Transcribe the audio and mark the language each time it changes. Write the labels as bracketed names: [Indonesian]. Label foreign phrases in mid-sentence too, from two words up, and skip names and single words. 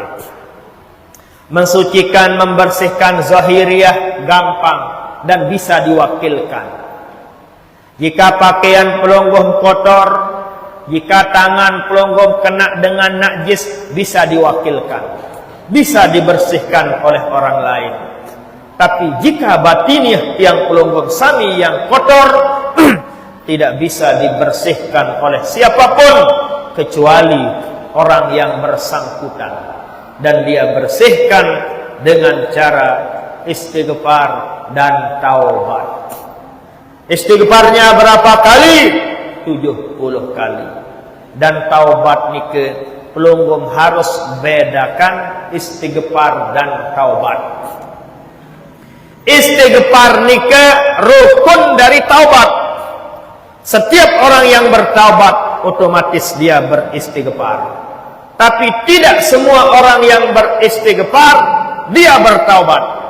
[Indonesian] Mensucikan, membersihkan zahiriyah gampang dan bisa diwakilkan. Jika pakaian pelungguh kotor, jika tangan pelungguh kena dengan najis, bisa diwakilkan, bisa dibersihkan oleh orang lain. Tapi jika batiniah yang pelungguh sami yang kotor, tidak bisa dibersihkan oleh siapapun kecuali orang yang bersangkutan, dan dia bersihkan dengan cara istighfar dan taubat. Istighfarnya berapa kali? 70 kali. Dan taubat nike pelunggum harus bedakan istighfar dan taubat. Istighfar nike rukun dari taubat. Setiap orang yang bertaubat otomatis dia beristighfar. Tapi tidak semua orang yang beristighfar dia bertaubat.